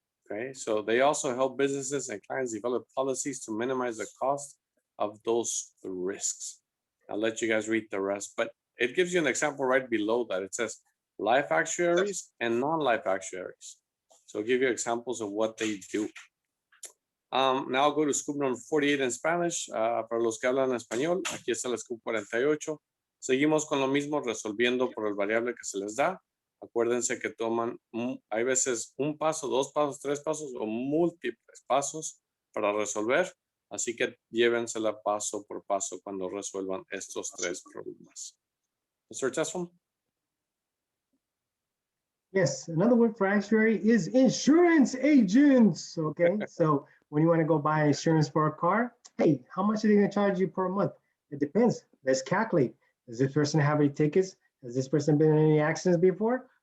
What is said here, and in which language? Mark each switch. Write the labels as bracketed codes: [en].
[en] Okay, so they also help businesses and clients develop policies to minimize the cost of those risks. I'll let you guys read the rest, but it gives you an example right below that. It says life actuaries and non-life actuaries. So I'll give you examples of what they do. Now I'll go to scoop number 48 en Spanish. [es] Para los que hablan español, aquí está el scoop 48. Seguimos con lo mismo, resolviendo por el variable que se les da. Acuérdense que toman, hay veces un paso, dos pasos, tres pasos o múltiples pasos para resolver. Así que llévensela paso por paso cuando resuelvan estos tres problemas. [en] Mr. Tesfam? Yes, another word for actuary is insurance agents. Okay, so when you want to go buy insurance for a car, hey, how much are they going to charge you per month? It depends. Let's calculate. Does this person have any tickets? Has this person been in any accidents before?